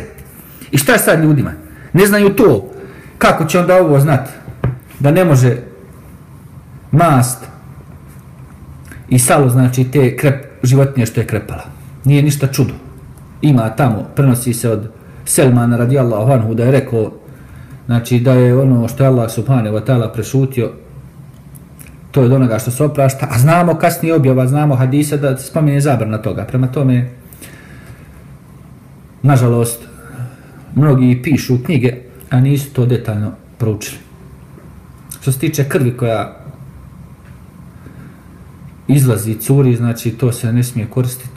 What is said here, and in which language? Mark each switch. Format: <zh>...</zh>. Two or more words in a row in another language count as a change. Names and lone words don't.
<bs>I šta je sad ljudima? Ne znaju to. Kako će onda ovo znati? Da ne može mast i salo, znači te životinje što je krepala. Nije ništa čudo. Ima tamo, prenosi se od Selmana</bs> <ar>رضي الله عنه</ar> <bs>da je rekao, znači da je ono što je Allah</bs> <ar>سبحانه وتعالى</ar> <bs>prešutio, to je od onoga što se oprašta, a znamo kasnije objava, znamo hadisa da se spominje zabrana toga. Prema tome, nažalost, mnogi pišu knjige, a nisu to detaljno proučili. Što se tiče krvi koja izlazi, curi, znači to se ne smije koristiti.</bs>